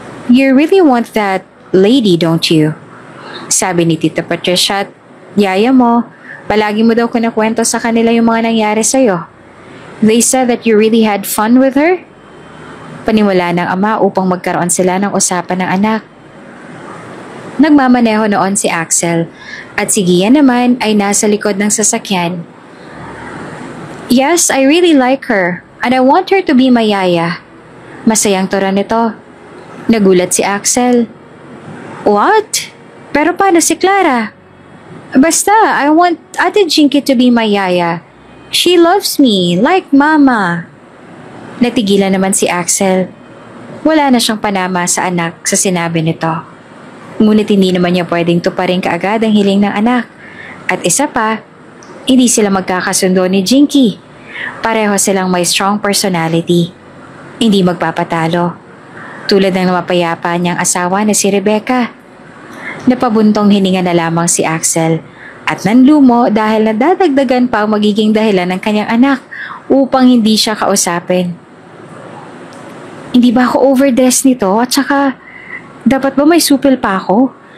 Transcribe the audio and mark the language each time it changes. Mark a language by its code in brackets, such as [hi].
[en] You really want that lady, don't you? [tl] Sabi ni Tita Patricia at yaya mo, palagi mo daw kinakwento sa kanila yung mga nangyari sa'yo. [en] They said that you really had fun with her? [tl] Paniwala ng ama upang magkaroon sila ng usapan ng anak. Nagmamaneho noon si Axel at si Gia naman ay nasa likod ng sasakyan. [en] Yes, I really like her and I want her to be my yaya. [tl] Masayang tura nito. Nagulat si Axel. What? Pero paano si Clara? Basta, [en] I want Ate Jinky to be my yaya. She loves me like mama. [tl] Natigilan naman si Axel. Wala na siyang panama sa anak sa sinabi nito. Ngunit hindi naman niya pwedeng tuparin kaagad ang hiling ng anak. At isa pa, hindi sila magkakasundo ni Jinky. Pareho silang may [en] strong personality. [tl] Hindi magpapatalo. Tulad ng mapayapa niyang asawa na si Rebecca. Napabuntong hininga na lamang si Axel at nanlumo dahil nadadagdagan pa ang magiging dahilan ng kanyang anak upang hindi siya kausapin. Hindi ba ako overdressed nito at saka dapat ba may supil pa ako?